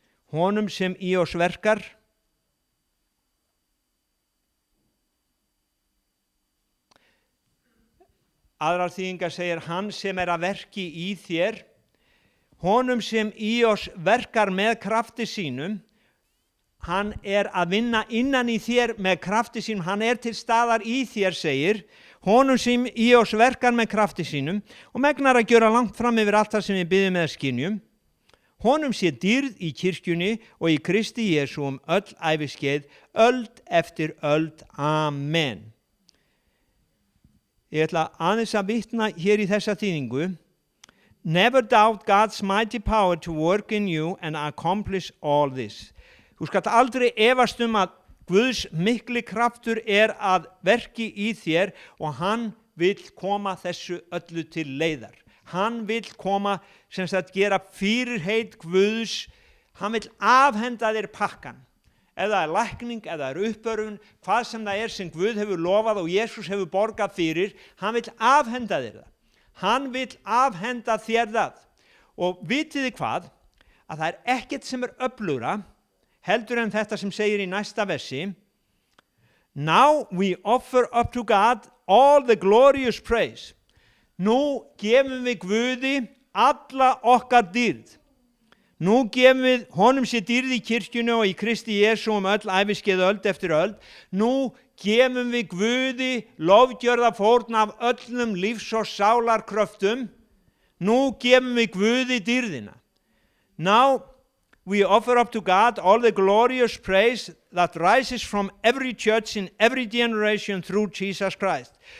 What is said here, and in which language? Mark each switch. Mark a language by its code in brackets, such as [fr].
[is] Honum sem í oss verkar, aðrar þýðingar segir hann sem er að verki í þér, honum sem í oss verkar með krafti sínum, hann er að vinna innan í þér með krafti sínum, hann er til staðar í þér, segir, honum sem í oss verkar með krafti sínum og megnar að gjöra langt fram yfir allt það sem við biðjum eða skynjum. Honum sé dýrð í kirkjunni og í Kristi Jesú öll æviskeið, öld eftir öld. Amen. Ég ætla aðeins að vitna hér í þessa þýðingu. [en] Never doubt God's mighty power to work in you and accomplish all this. [is] Þú skalt aldrei efast að Guðs mikli kraftur að verki í þér og hann vill koma þessu öllu til leiðar. Hann vill koma, sem sagt, gera fyrirheit Guðs, hann vill afhenda þér pakkan. Ef það lækning, ef það uppörfun, hvað sem það sem Guð hefur lofað og Jesús hefur borgað fyrir, hann vill afhenda þér það. Hann vill afhenda þér það. Og vitið þið hvað? Að það ekkert sem öflugra, heldur en þetta sem segir í næsta versi. [en] Now we offer up to God all the glorious praise. [is] Nú gefum við Guði alla okkar dýrð. Nú gefum við honum sér dýrð í kirkjunni og í Kristi Jesú öll æviskeið öld eftir öld. Nú gefum við Guði lofgjörða fórn af öllum lífs- og sálarkröftum. Nú gefum við Guði dýrðina. [en] Now we offer up to God all the glorious praise that rises from every church in every generation through Jesus Christ.